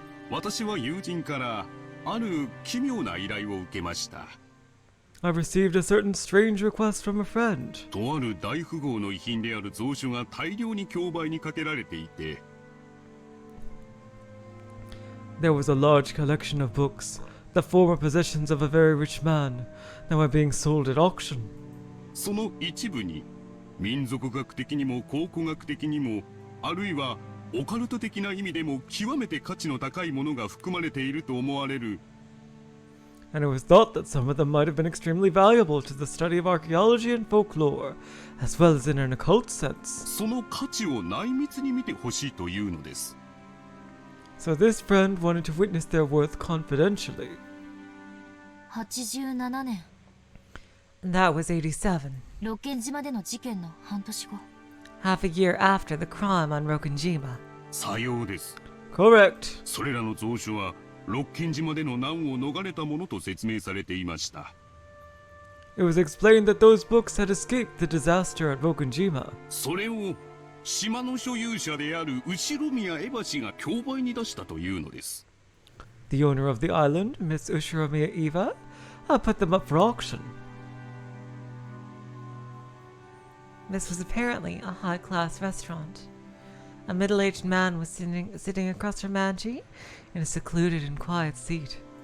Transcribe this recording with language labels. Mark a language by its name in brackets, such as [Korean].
[Japanese] 私は友人からある奇妙な依頼を受けました。 [English] I received a certain strange request from a friend. [Japanese] とある大富豪の遺品である蔵書が大量に競売にかけられていて、 [English] There was a large collection of books, the former possessions of a very rich man, that were being sold at auction. [Japanese] その一部に民族学的にも考古学的にも、あるいはオカルト的な意味でも極めて価値の高いものが含まれていると思われる。 [English] And it was thought that some of them might have been extremely valuable to the study of archaeology and folklore, as well as in an occult sense. [Japanese] その価値を内密に見てほしいというのです。 [English] So this friend wanted to witness their worth confidentially. [Japanese] 87年。 [English] That was 87. [Japanese] 六軒島での事件の半年後。 [English] Half a year after the crime on Rokenjima. [Japanese] さようです。 [English] Correct. [Japanese] それらの蔵書は六軒島での難を逃れたものと説明されていました。 [English] It was explained that those books had escaped the disaster at Rokenjima. [Japanese] それを島の所有者である後宮エバ氏が競売に出したというのです。 [English] The owner of the island, Miss Ushiromiya Eva, put them up for auction. This was apparently a high-class restaurant. A middle-aged man was sitting across from Angie in a secluded and quiet seat.